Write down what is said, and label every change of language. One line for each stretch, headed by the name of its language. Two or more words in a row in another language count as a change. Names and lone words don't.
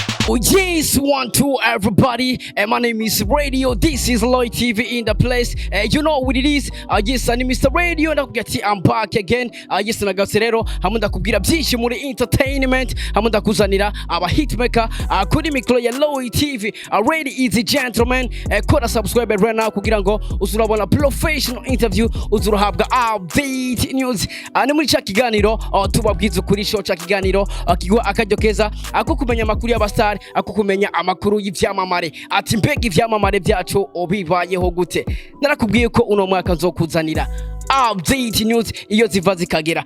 English: Yes, 1, 2, everybody. My name is Radio. This is Lloyd TV in the place. You know what it is. Yes, I'm Mr. Radio. I'm back again. Yes,
Rundi: nagarutse rero hamwe ndakubwira byinshi muri entertainment, hamwe ndakuzanira aba hitmaker kuri mikro ya Lloyd TV.
English: Ladies and gentlemen, kora subscribe right now
Rundi: kugira ngo uzurabona
English: professional interview, uzurahabwa update news.
Rundi: Ni muri cha kiganiro tubabwiza ukuri, show cha kiganiro kigwa akaryo keza ako kumenya amakuru y'abastar, ako kumenya amakuru y'ivyamamare. Ati mbega ivyamamare byacu obibayeho gute? Narakubwiye ko uno mwaka nzokuzanira
English: update news
Rundi: iyo ziva zikagera.